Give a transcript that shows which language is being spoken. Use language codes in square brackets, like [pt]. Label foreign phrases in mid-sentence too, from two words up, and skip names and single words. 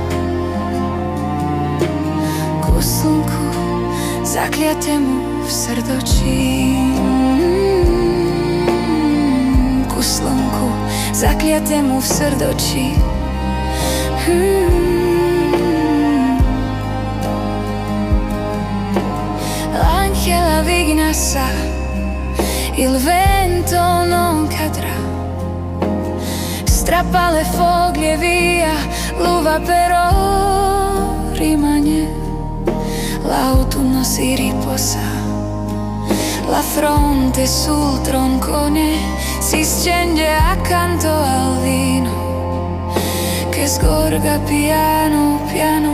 [sk] Ku slnku, zakliatému v srdočí. Ku slnku, zakliatému v srdočí. L'angela vignassa, [it] il vento non cadrà. Strappa le foglie via, l'uva però rimane. L'autunno si riposa, la fronte sul troncone si stende accanto al vino che sgorga piano piano.